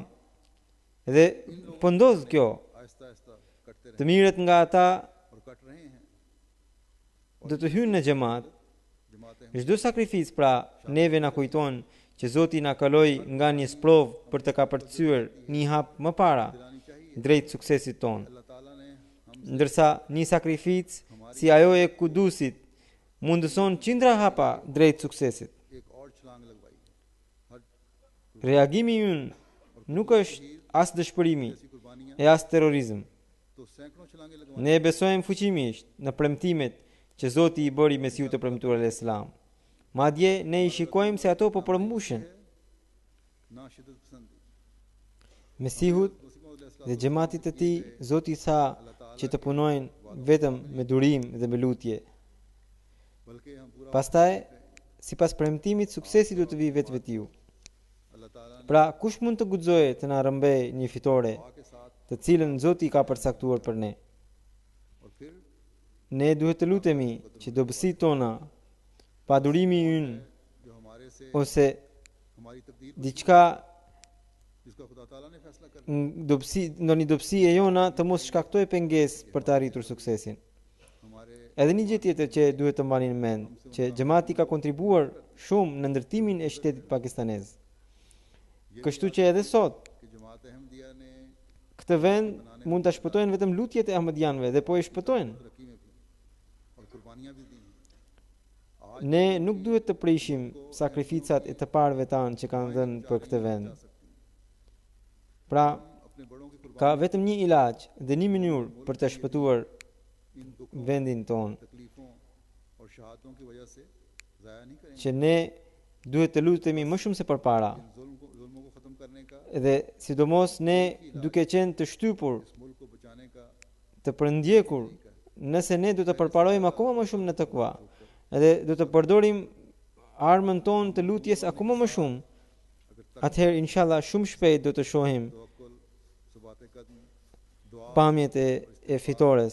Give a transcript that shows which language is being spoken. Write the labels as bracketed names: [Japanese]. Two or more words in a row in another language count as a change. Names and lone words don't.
[Albanian] Dhe po ndodh kjo. [Urdu] आहिस्ता आहिस्ता कटते [Albanian] Të mirët nga ata [Urdu] और कट रहे हैं। [Albanian] do të hynë në xhamat. [Urdu] जमातें [Albanian] Çdo sakrificë pra neve na kujton që Zoti na kaloi nga një sprov për të kapërcyer një hap më para [Urdu] दिलानी चाहिए। [Albanian] drejt suksesit ton. [Urdu] अल्लाह ताला ने हम [Albanian] Ndërsa një sakrificë si ajo e Kudusit mundëson qindra hapa drejt suksesit. [Urdu] एक और छलांग लगवाई। हर [Albanian] Reagimi ynë nuk është as dëshpërimi [Urdu] ऐसी कुर्बानियां [Albanian] e as terrorizëm. [Urdu] तो सैकड़ों छलांगे लगवाई। [Albanian] Ne besojmë fuqimisht në premtimet që Zoti i bëri Mesiut të premtuar al-Islam. Madje ne i shikojmë se ato po përmbushen. [Urdu] ना शिद्दत पसंदी। [Albanian] Mesihut dhe xhamatit të tij, Zoti tha që të punojnë vetëm me durim dhe me lutje. [Urdu] बल्कि हम पूरा [Albanian] Pastaj, sipas premtimit, suksesi do të vijë vetvetiu. [Urdu] अल्लाह ताला ने [Albanian] Pra, kush mund të guxojë të na rrëmbej një fitore [Urdu] दुआ के साथ [Albanian] të cilën Zoti ka përcaktuar për ne? [Urdu] और फिर [Albanian] Ne duhet të lutemi që dobësitë tona, padurimi ynë [Urdu] जो हमारे से [Albanian] ose [Urdu] हमारी तकदीर [Albanian] diçka [Urdu] जिसका खुदा ताला ने फैसला कर [Albanian] ndonjë dobësi e jona të mos shkaktoj pengesë për të arritur suksesin. [Urdu] हमारे [Albanian] Edhe një gjë tjetër që duhet të mbani në mend, që xhamati ka kontribuar shumë në ndërtimin e shtetit pakistanez. Kështu që edhe sot [Urdu] कि जमात अहमदिया ने [Albanian] këtë vend mund ta shpëtojnë vetëm lutjet e ahmedianëve dhe po e shpëtojnë. [Urdu] तरक्की में भी और कुर्बानियां भी दी हैं। आज [Albanian] Ne nuk duhet të prishim sakrificat e të parëve tanë që kanë dhënë për këtë vend. [Urdu] जा सकती हैं। [Albanian] Pra, [Urdu] अपने बड़ों की कुर्बानी [Albanian] ka vetëm një ilaç dhe një mënyrë për të shpëtuar [Urdu] इन दुखों [Albanian] vendin ton, [Urdu] तकलीफों और शहादतों की वजह से जाया नहीं करेंगे। [Albanian] që ne duhet të lutemi më shumë se përpara. [Urdu] इन जुल्मों को खत्म करने का, [Albanian] Dhe sidomos ne duke qenë të shtypur, [Urdu] इस मुल्क को बचाने का [Albanian] të përndjekur, nëse ne do të përparojmë akoma më shumë në takva, edhe do të përdorim armën tonë të lutjes akoma më shumë, atëherë inshallah shumë shpejt do të shohim [Urdu] तवक्कुल, सबात कदम, दुआ [Albanian] pamjet e fitores.